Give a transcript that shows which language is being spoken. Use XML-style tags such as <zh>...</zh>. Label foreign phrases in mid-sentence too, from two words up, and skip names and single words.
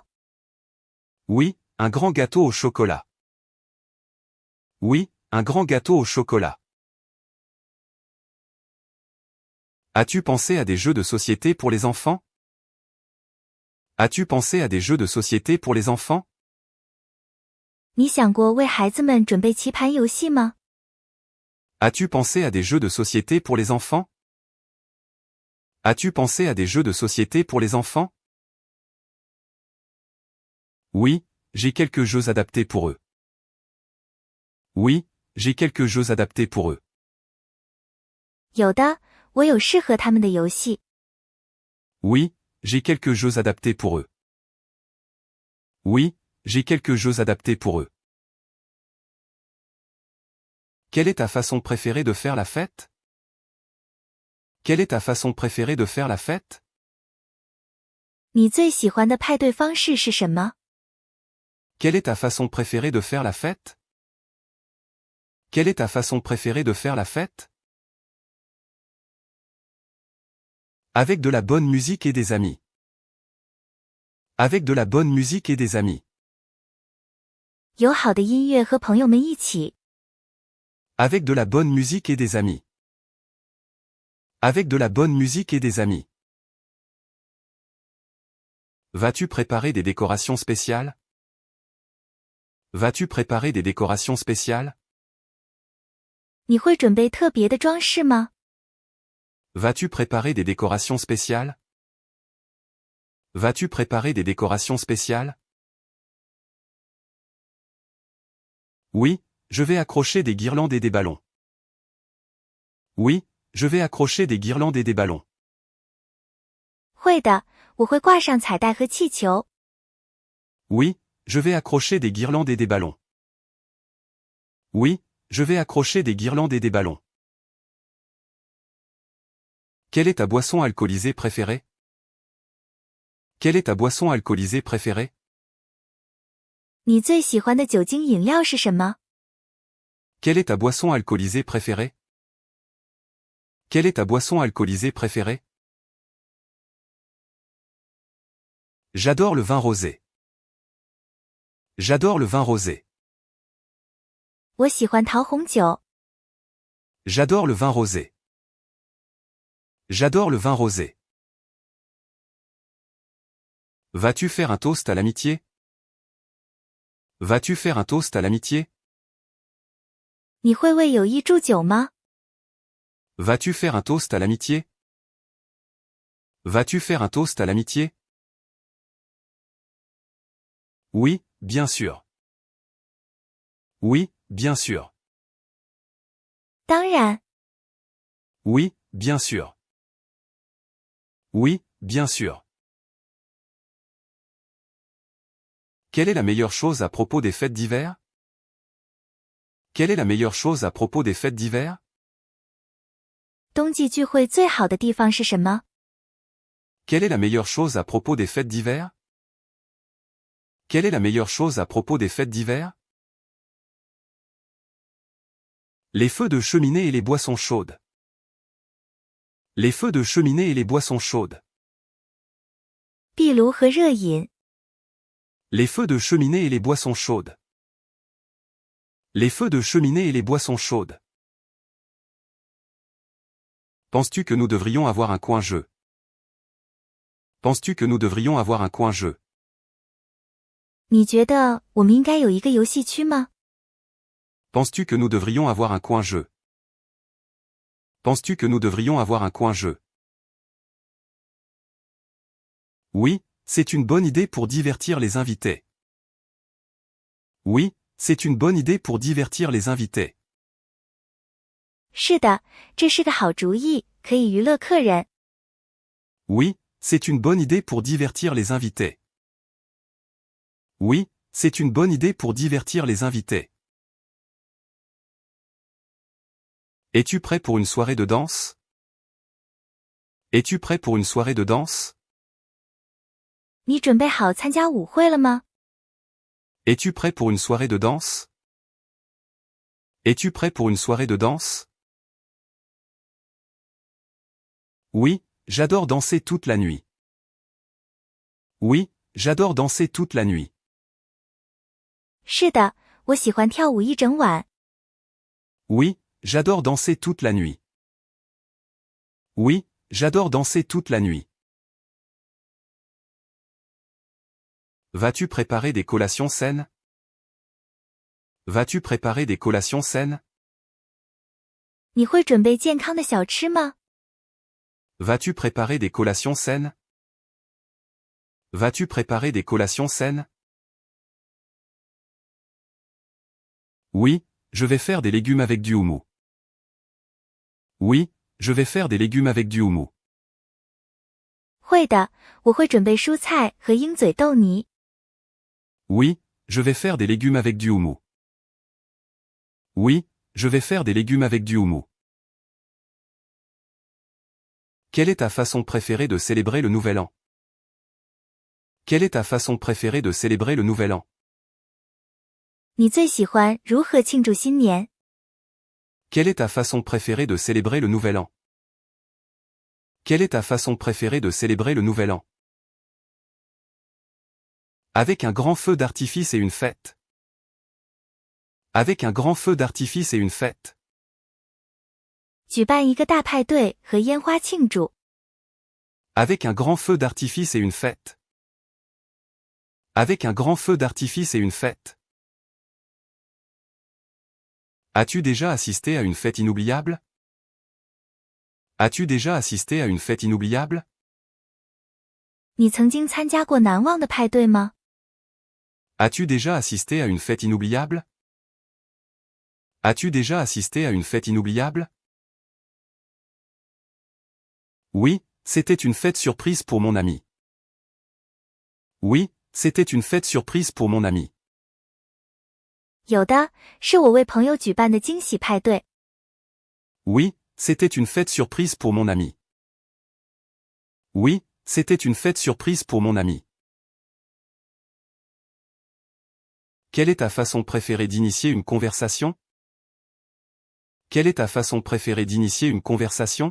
<fr>Oui, un grand gâteau au chocolat. Oui, un grand gâteau au chocolat. As-tu pensé à des jeux de société pour les enfants? As-tu pensé à des jeux de société pour les enfants?</fr> <zh>你想过为孩子们准备棋盘游戏吗？</zh> <fr>As-tu pensé à des jeux de société pour les enfants? As-tu pensé à des jeux de société pour les enfants? Oui, j'ai quelques jeux adaptés pour eux. Oui, j'ai quelques jeux adaptés pour eux.</fr> <zh>有的，我有适合他们的游戏。</zh> <fr>Oui, j'ai quelques jeux adaptés pour eux. Oui, j'ai quelques jeux adaptés pour eux. Quelle est ta façon préférée de faire la fête? Quelle est ta façon préférée de faire la fête?</fr> <zh>你最喜欢的派对方式是什么？</zh> <fr>Quelle est ta façon préférée de faire la fête? Quelle est ta façon préférée de faire la fête? Avec de la bonne musique et des amis. Avec de la bonne musique et des amis.</fr> <zh>有好的音乐和朋友们一起。</zh> <fr>Avec de la bonne musique et des amis. Avec de la bonne musique et des amis. Vas-tu préparer des décorations spéciales? Vas-tu préparer des décorations spéciales?</fr> <zh>你会准备特别的装饰吗？</zh> <fr>Vas-tu préparer des décorations spéciales? Vas-tu préparer des décorations spéciales? Oui, je vais accrocher des guirlandes et des ballons. Oui, je vais accrocher des guirlandes et des ballons.</fr> <zh>会的，我会挂上彩带和气球。</zh> <fr>Oui, je vais accrocher des guirlandes et des ballons. Oui, je vais accrocher des guirlandes et des ballons. Quelle est ta boisson alcoolisée préférée? Quelle est ta boisson alcoolisée préférée?</fr> <zh>你最喜欢的酒精饮料是什么？</zh> <fr>Quelle est ta boisson alcoolisée préférée? Quelle est ta boisson alcoolisée préférée? J'adore le vin rosé. J'adore le vin rosé.</fr> <zh>我喜欢桃红酒。</zh> <fr>J'adore le vin rosé. J'adore le vin rosé. Vas-tu faire un toast à l'amitié? Vas-tu faire un toast à l'amitié?</fr> <zh>你会为友谊祝酒吗？</zh> <fr>Vas-tu faire un toast à l'amitié? Vas-tu faire un toast à l'amitié? Oui, bien sûr. Oui, bien sûr.</fr> <zh>当然，</zh> <fr>Oui, bien sûr. Oui, bien sûr. Quelle est la meilleure chose à propos des fêtes d'hiver? Quelle est la meilleure chose à propos des fêtes d'hiver?</fr> <zh>冬季聚会最好的地方是什么？</zh> <fr>Quelle est la meilleure chose à propos des fêtes d'hiver? Quelle est la meilleure chose à propos des fêtes d'hiver? Les feux de cheminée et les boissons chaudes. Les feux de cheminée et les boissons chaudes.</fr> <zh>壁炉和热饮。</zh> <fr>Les feux de cheminée et les boissons chaudes. Les feux de cheminée et les boissons chaudes. Penses-tu que nous devrions avoir un coin jeu? Penses-tu que nous devrions avoir un coin jeu?</fr> <zh>你觉得我们应该有一个游戏区吗？</zh> <fr>Penses-tu que nous devrions avoir un coin jeu? Penses-tu que nous devrions avoir un coin jeu? Oui, c'est une bonne idée pour divertir les invités. Oui, c'est une bonne idée pour divertir les invités.</fr> <zh>是的，这是个好主意，可以娱乐客人。</zh> <fr>Oui, c'est une bonne idée pour divertir les invités. Oui, c'est une bonne idée pour divertir les invités. Es-tu prêt pour une soirée de danse? Es-tu prêt pour une soirée de danse?</fr> <zh>你准备好参加舞会了吗？</zh> <fr>Es-tu prêt pour une soirée de danse? Es-tu prêt pour une soirée de danse? Oui, j'adore danser toute la nuit. Oui, j'adore danser toute la nuit.</fr> <zh>是的，我喜欢跳舞一整晚。</zh> <fr>Oui, j'adore danser toute la nuit. Oui, j'adore danser toute la nuit. Vas-tu préparer des collations saines? Vas-tu préparer des collations saines?</fr> <zh>你会准备健康的小吃吗？</zh> <fr>Vas-tu préparer des collations saines? Vas-tu préparer des collations saines? Oui, je vais faire des légumes avec du houmous. Oui, je vais faire des légumes avec du houmous.</fr> <zh>会的，我会准备蔬菜和鹰嘴豆泥。</zh> <fr>Oui, je vais faire des légumes avec du houmous. Oui, je vais faire des légumes avec du houmous. Quelle est ta façon préférée de célébrer le Nouvel An? Quelle est ta façon préférée de célébrer le Nouvel An?</fr> <zh>你最喜欢如何庆祝新年？</zh> <fr>Quelle est ta façon préférée de célébrer le Nouvel An? Quelle est ta façon préférée de célébrer le Nouvel An? Avec un grand feu d'artifice et une fête. Avec un grand feu d'artifice et une fête.</fr> <zh>举办一个大派对和烟花庆祝。</zh> <fr>Avec un grand feu d'artifice et une fête. Avec un grand feu d'artifice et une fête. As-tu déjà assisté à une fête inoubliable? As-tu déjà assisté à une fête inoubliable?</fr> <zh>你曾经参加过难忘的派对吗？</zh> <fr>As-tu déjà assisté à une fête inoubliable? As-tu déjà assisté à une fête inoubliable? Oui, c'était une fête surprise pour mon ami. Oui, c'était une fête surprise pour mon ami.</fr> <zh>有的，是我为朋友举办的惊喜派对。</zh> <fr>Oui, c'était une fête surprise pour mon ami. Oui, c'était une fête surprise pour mon ami. Quelle est ta façon préférée d'initier une conversation? Quelle est ta façon préférée d'initier une conversation?</fr>